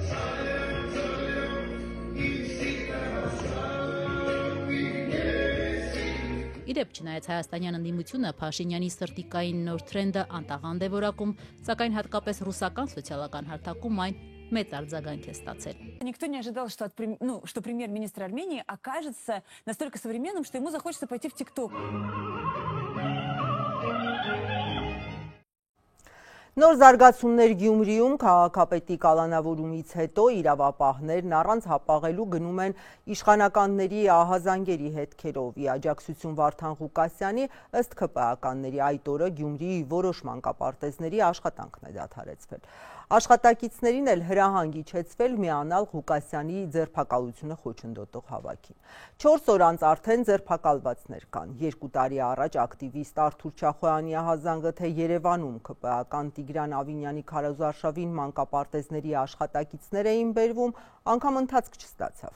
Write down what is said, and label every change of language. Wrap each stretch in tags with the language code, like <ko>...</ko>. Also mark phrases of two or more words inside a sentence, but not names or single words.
<hy>Իրեւ չնայած հայաստանյան ընդդիմությունը Փաշինյանի սրտիկային нոր тренда անտաղանդ է որակում, սակայն հատկապես ռուսական սոցիալական հարթակում այն մեծ արձագանք է ստացել։</hy> <ru>Никто не ожидал, что премьер-министр Армении окажется настолько современным, что ему захочется пойти в ТикТок.</ru> <hy>Նոր զարգացումներ Գյումրիում քաղաքապետի կալանավորումից հետո իրավապահներն առանց հապաղելու գնում են իշխանականների ահազանգերի հետքերով։ Ի աջակցություն Վարդան Ղուկասյանի ըստ ՔՊԱ-ականների այդ օրը Գյումրիի որոշ մանկապարտեզների աշխատանքն է դադարեցվել։ Աշխատակիցներին էլ հրահանգ իջեցվել միանալ Ղուկասյանի ձերբակալությունը խոչընդոտող հավաքին։ 4 օր անց արդեն ձերբակալվածներ կան։ 2 տարի առաջ ակտիվիստ Արթուր Չախոյանի ահազանգը թե Երևանում ՔՊԱ-ական Տիգրան Ավինյանի քարոզարշավին մանկապարտեզների աշխատակիցներ էին բերվում, անգամ ընթացք չստացավ։</hy>